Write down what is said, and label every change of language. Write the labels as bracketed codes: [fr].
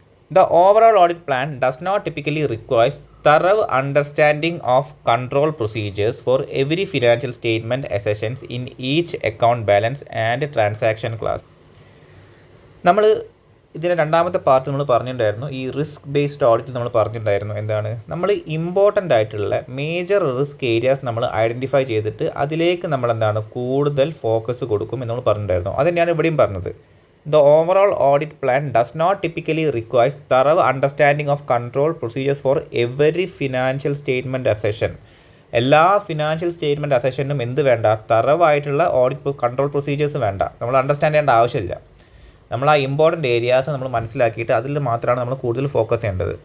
[en] The overall audit plan does not typically require thorough understanding of control procedures for every financial statement accessions in each account balance and transaction class. [ml] നമ്മൾ ഇതിൻ്റെ രണ്ടാമത്തെ part നമ്മൾ പറഞ്ഞിട്ടുണ്ടായിരുന്നു, ഈ risk based audit നമ്മൾ പറഞ്ഞിട്ടുണ്ടായിരുന്നു. നമ്മൾ important ആയിട്ടുള്ള മേജർ റിസ്ക് ഏരിയാസ് നമ്മൾ ഐഡൻറ്റിഫൈ ചെയ്തിട്ട് അതിലേക്ക് നമ്മൾ കൂടുതൽ ഫോക്കസ് കൊടുക്കും എന്ന് നമ്മൾ പറഞ്ഞിട്ടുണ്ടായിരുന്നു. അത് തന്നെയാണ് ഇവിടെയും പറഞ്ഞത്. [en] The overall audit plan does not typically require thorough understanding of control procedures for every financial statement accession. [ml] എല്ലാ ഫിനാൻഷ്യൽ സ്റ്റേറ്റ്മെൻറ്റ് അസെഷനും വേണ്ട? തറവായിട്ടുള്ള ഓഡിറ്റ് കൺട്രോൾ പ്രൊസീജിയേഴ്സ് വേണ്ട, നമ്മൾ അണ്ടർസ്റ്റാൻഡ് ചെയ്യേണ്ട ആവശ്യമില്ല. നമ്മൾ ആ ഇമ്പോർട്ടൻ്റ് ഏരിയാസ് നമ്മൾ മനസ്സിലാക്കിയിട്ട് അതിൽ മാത്രമാണ് നമ്മൾ കൂടുതൽ ഫോക്കസ് ചെയ്യേണ്ടത്.